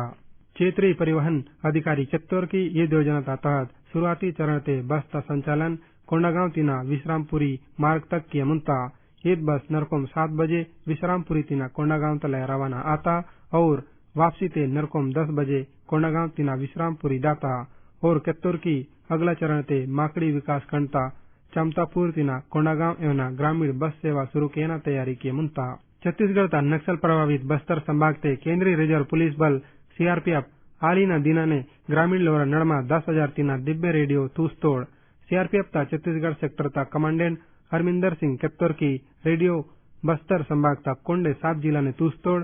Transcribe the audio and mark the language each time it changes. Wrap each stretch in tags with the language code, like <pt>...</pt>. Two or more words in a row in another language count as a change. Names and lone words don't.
<gon>क्षेत्रीय परिवहन अधिकारी चित्तौर की ये योजना का तहत शुरुआती चरण ते बस का संचालन कोंडागांव तिना विश्रामपुरी मार्ग तक किया मुंता। ईद बस नरकोम 7 बजे विश्रामपुरी तिना कोंडागांव तले रवाना आता और वापसी ते नरकोम 10 बजे कोंडागांव तिना विश्रामपुरी दाता और कित्तौर की अगला चरण ते माकड़ी विकास खंड ता चमतापुर तिना कोंडागांव एवं ग्रामीण बस सेवा शुरू किया तैयारी किए मुंता। छत्तीसगढ़ ता नक्सल प्रभावित बस्तर संभाग ते केंद्रीय रिजर्व पुलिस बल CRPF आलीना दिना ने ग्रामीण लोरा नड़मा 10,000 तिना दिव्य रेडियो तूस्तोड़। CRPF ता छत्तीसगढ़ सेक्टर ता कमांडेंट हरमिंदर सिंह कित्तौर की रेडियो बस्तर संभाग ता कोंडे 7 जिला ने तूस्तोड़।</gon>